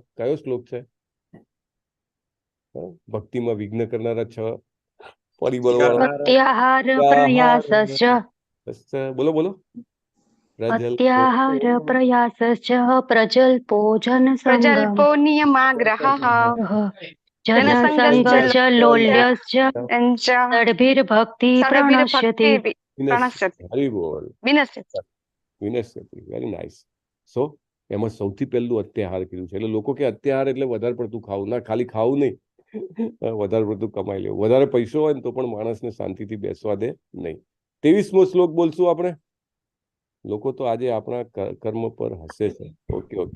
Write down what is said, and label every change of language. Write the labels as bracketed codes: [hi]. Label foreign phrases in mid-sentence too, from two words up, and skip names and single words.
[gu] કયો શ્લોક છે? ભક્તિમાં વિઘ્ન કરનારા 6 પરિબળો [sa] પ્રત્યાહાર પ્રયાસશ્ચ [gu] બોલો બોલો. [sa] પ્રત્યાહાર પ્રયાસશ્ચ પ્રજલ્પો પ્રજલ્પો નિયમાગ્રહઃ जनसंगश्च लोल्यश्च तद्भिर्भक्ति प्रणश्यति [gu] હરી બોલ. [sa] વિનશ્યતિ. [gu] વિનશ્યતિ. [en] very nice. [gu] સો એમાં સૌથી પહેલું અત્યાહાર કીધું છે. એટલે લોકો કે અત્યાહાર એટલે વધારે પડતું ખાવું. ના, ખાલી ખાવું નહીં, વધારે પડતું કમાઈ લેવું. વધારે પૈસો હોય ને તો પણ માણસને શાંતિથી બેસવા દે નહીં. 23મો શ્લોક બોલશું આપણે. લોકો તો આજે આપણા કર્મ પર હસે છે. [en] okay okay.